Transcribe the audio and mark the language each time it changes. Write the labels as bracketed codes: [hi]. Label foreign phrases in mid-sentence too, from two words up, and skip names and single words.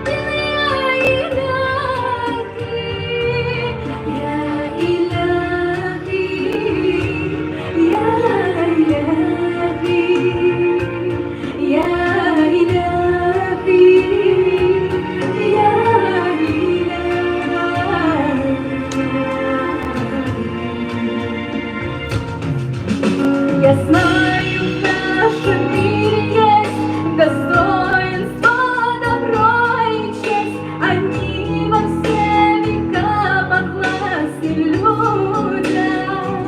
[ar] إلهي يا إلهي يا إلهي يا إلهي يا [ru] Я знаю, в нашем мире есть достоинство, добро и честь. Они во все века подвластны людям.